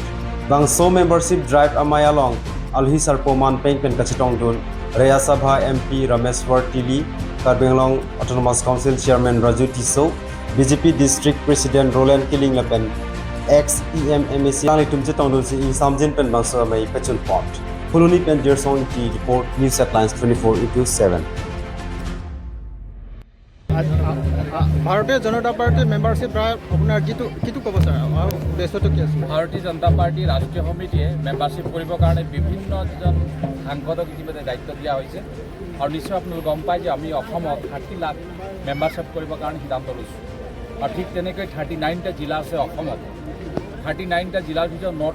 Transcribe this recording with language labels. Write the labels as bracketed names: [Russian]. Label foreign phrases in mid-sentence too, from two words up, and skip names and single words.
[Karbi] Bang so [English] membership drive [Karbi] amai along Alhi Sarpoman Peng Pen Kachitong Dun Raya Sabha MP Rameshwar Tili Karbenglong [English] Autonomous Council Chairman [Karbi] Raju Tiso BJP [English] District President [Karbi] Roland Killing Lepen ex EMMAC Lang Tumche Tongdun si Samjin Pen Bang so amai Kachun pont. Fuluni Pen Jersong T report News Headlines 24/7. [Assamese] ভাৰতীয় জনতা পাৰ্টিৰ [English] membership drive [Assamese] আপোনাৰ কিটো ক'ব ছাৰ উদ্দেশ্যটো কি আছে ভাৰতীয় জনতা পাৰ্টি ৰাষ্ট্ৰীয় সমিতিয়ে মেম্বাৰশ্বিপ কৰিবৰ কাৰণে বিভিন্ন জন সাংসদক ইতিমধ্যে দায়িত্ব দিয়া হৈছে আৰু নিশ্চয় আপোনালোকে গম পায় যে আমি অসমত 30 লাখ মেম্বাৰশ্বিপ কৰিবৰ কাৰণে সিদ্ধান্ত লৈছোঁ আৰু ঠিক তেনেকৈ 39টা জিলা আছে অসমত 39টা জিলাৰ ভিতৰত 9টা